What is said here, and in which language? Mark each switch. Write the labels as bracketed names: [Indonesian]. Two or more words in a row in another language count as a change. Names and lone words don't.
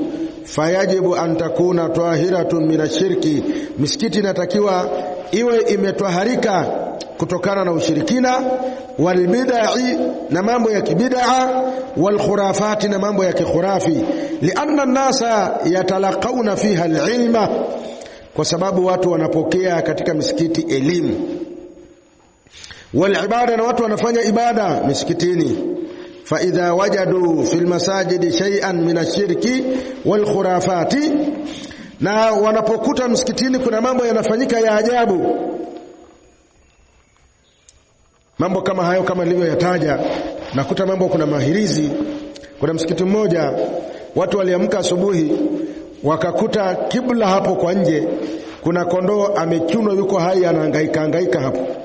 [Arabic] فيجب أن تكون طاهرة من الشرك, [Swahili] misikiti inatakiwa iwe imetwaharika kutokana na ushirikina, walbid'i, na mambo ya kibid'a, walkhurafati, na mambo ya kikhurafi. [Arabic] لأن الناس يتلقون فيها العلم, [Swahili] kwa sababu watu wanapokea katika misikiti elimu. Walibada, na watu wanafanya ibada misikitini. [Arabic] فإذا وجدوا في المساجد شيئا من الشرك والخرافات, [Swahili] na wanapokuta msikitini kuna mambo yanafanyika ya ajabu, mambo kama hayo kama nilivyoyataja, nakuta mambo, kuna mahirizi. Kuna msikiti mmoja watu waliamka asubuhi wakakuta kibla hapo kwa nje kuna kondoo amechunwa, yuko hai, anahangaika hapo.